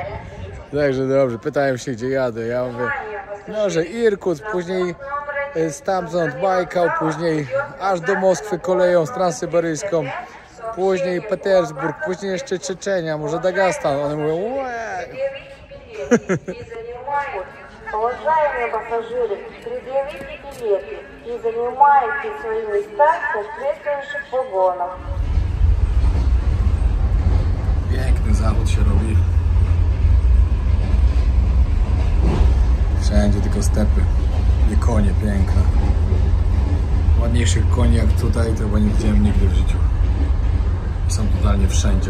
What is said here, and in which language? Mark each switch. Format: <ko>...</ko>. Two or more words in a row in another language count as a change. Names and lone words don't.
<pl>Także dobrze, pytałem się, gdzie jadę. Ja mówię, no, że Irkut, później stamtąd Bajkał, później aż do Moskwy koleją transsyberyjską, później Petersburg, później jeszcze Czeczenia, może Dagestan. One mówią, łe.</pl> <ru>Уважаемые пассажиры, предъявите билеты и занимайте свои места в соответствующих вагонах.</ru> <pl>Piękny zachód się robi. Wszędzie tylko stepy i konie piękne. Ładniejszych koni jak tutaj to chyba nie widziałem nigdy w życiu. Są totalnie wszędzie.</pl>